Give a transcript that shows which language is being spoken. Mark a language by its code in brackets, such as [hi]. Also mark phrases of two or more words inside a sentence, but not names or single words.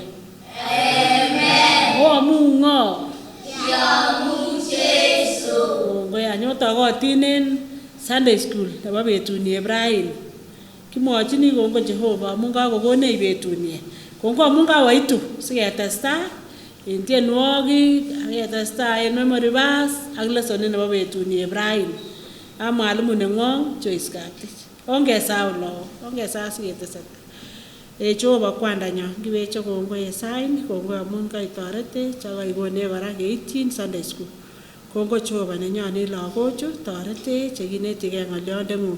[kln] Amen. Oamungo. Yamu Jeiso. Ngoya nyotokotin [en] Sunday school [kln] nebo betuni Ibrahim. Kimwochini kongo Jehova amun kakokonech betuni. Kongo amun kawaitu siketestai en tienwogik ak ketestai en [en] memory verse [kln] ak lesson nebo betuni Ibrahim. A mwalimu neng'wong Joyce Kaptich. Ongesahau lagok, ongesahau siketestai. Jehova kwandanyo kiweche kongo yesaini kongo amun kaitoretech ak kaikonech kora keityin [en] Sunday school. [kln] Kongo Jehova nenyone lagochu toretech chekinetigei ng'olyondeng'ung.